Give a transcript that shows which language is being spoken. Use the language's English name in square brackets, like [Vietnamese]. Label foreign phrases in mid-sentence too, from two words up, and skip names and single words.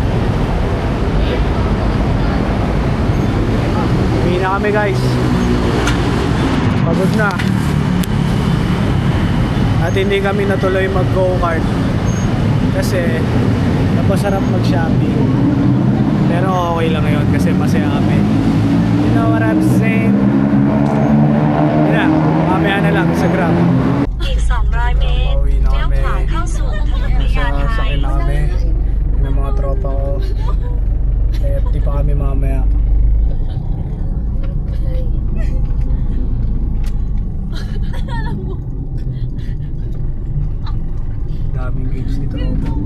[Filipino] Uwi na kami guys. Pagod na. At hindi kami natuloy mag-go-kart kasi napasarap mag-shopping. Pero okay lang ngayon kasi masaya kami. [English] You know what I'm saying? [Filipino] Yun na, mamaya na lang sa Grab. [Thai] อีก 200 เมตร [Filipino] Pauwi na [Thai] เลี้ยว [Filipino] kami. [Thai] ขวาเข้าสู่อุโมงค์พญาไท [Filipino] Sakay na kami. Yun ang mga tropa ko. FT pa kami mamaya. Daming games ni tropa.